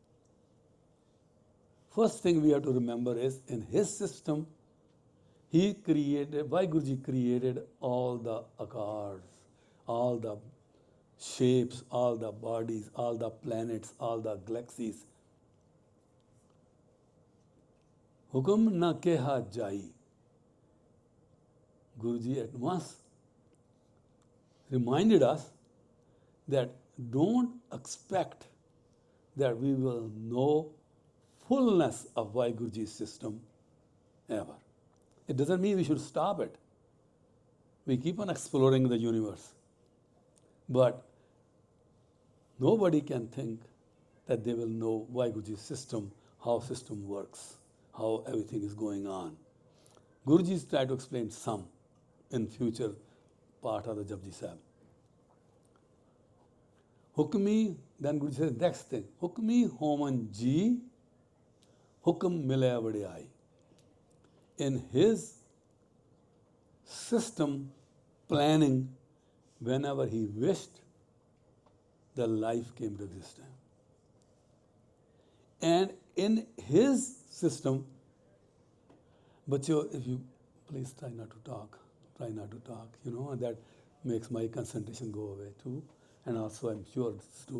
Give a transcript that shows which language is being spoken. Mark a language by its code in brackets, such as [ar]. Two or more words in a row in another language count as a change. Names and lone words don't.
[en] First thing we have to remember is, in his system, he created, why Guruji created all the akars, all the shapes, all the bodies, all the planets, all the galaxies. [pa] Hukum na keha jai. [en] Guruji at once reminded us that don't expect that we will know fullness of why Guruji's system ever. It doesn't mean we should stop it. We keep on exploring the universe. But nobody can think that they will know why Guruji's system, how system works, how everything is going on. Guruji is trying to explain some in future part of the Japji Sahib. Hukmi, then Guruji says next thing, [pa] Hukmi homan ji Hukum mile vadiyai. [en] In his system planning, whenever he wished, the life came to existence. And in his system, if you please try not to talk, and that makes my concentration go away too, and also I'm sure it's too.